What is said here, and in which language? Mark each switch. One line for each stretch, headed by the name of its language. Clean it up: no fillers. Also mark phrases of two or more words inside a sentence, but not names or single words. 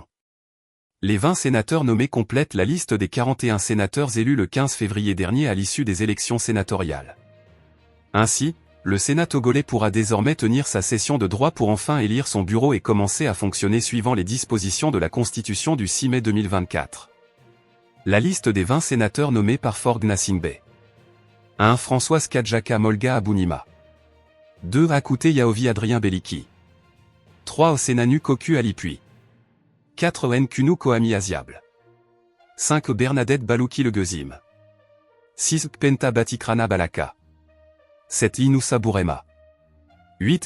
French: Les 20 sénateurs nommés complètent la liste des 41 sénateurs élus le 15 février dernier à l'issue des élections sénatoriales. Ainsi, le Sénat togolais pourra désormais tenir sa session de droit pour enfin élire son bureau et commencer à fonctionner suivant les dispositions de la Constitution du 6 mai 2024. La liste des 20 sénateurs nommés par Faure Gnassingbé. 1. Françoise Kadjaka Molga Abounima. 2. Akouté Yaovi Adrien Beliki. 3. Osenanu Koku Alipui. 4. Nkunu Koami Aziable. 5. Bernadette Balouki Le Gezim. 6. Penta Batikrana Balaka. 7. Inoussa Bourema. 8.